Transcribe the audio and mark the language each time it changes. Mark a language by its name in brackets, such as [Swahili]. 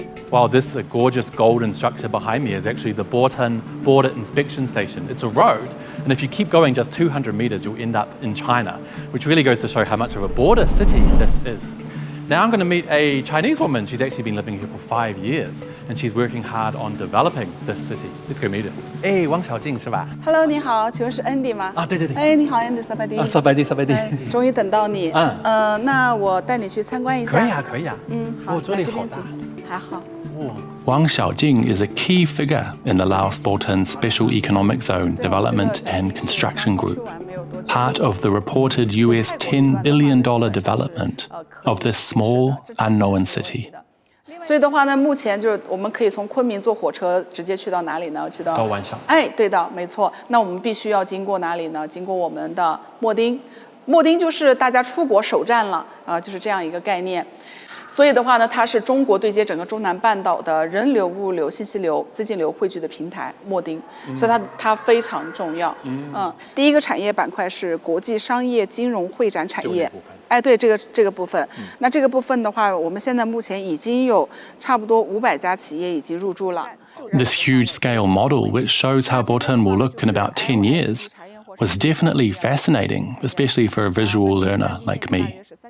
[English] Wow, this gorgeous golden structure behind me is actually the Boreham Border Inspection Station. It's a road, and if you keep going just 200 meters, you'll end up in China, which really goes to show how much of a border city this is. Now I'm going to meet a Chinese woman. She's actually been living here for 5 years, and she's working hard on developing this city. Let's go meet her. Hey, [Chinese] 汪小静是吧 Hello， 你好，请问是 Andy 吗？啊，对对对。哎，你好 ，Andy， 萨巴迪。啊，萨巴迪，萨巴迪。终于等到你。那我带你去参观一下。可以啊，可以啊。好，这里好大。还好。 [English] Wang Xiaojing is a key figure in the Laos-Boreham Special Economic Zone Development and Construction Group, part of the reported US $10 billion development of this small, unknown city. [Chinese] 所以的话呢，目前就是我们可以从昆明坐火车直接去到哪里呢？去到高湾上。哎，对的，没错。那我们必须要经过哪里呢？经过我们的秣町，秣町就是大家出国首站了就是这样一个概念。所以的话呢，它是中国对接整个中南半岛的人流、物流、信息流、资金流汇聚的平台秣町，所以它非常重要。第一个产业板块是国际商业金融会展产业。哎，对，这个部分。那这个部分的话，我们现在目前已经有差不多500家企业已经入驻了。 [English] This huge scale model, which shows how Boreham will look in about 10 years, was definitely fascinating, especially for a visual learner like me.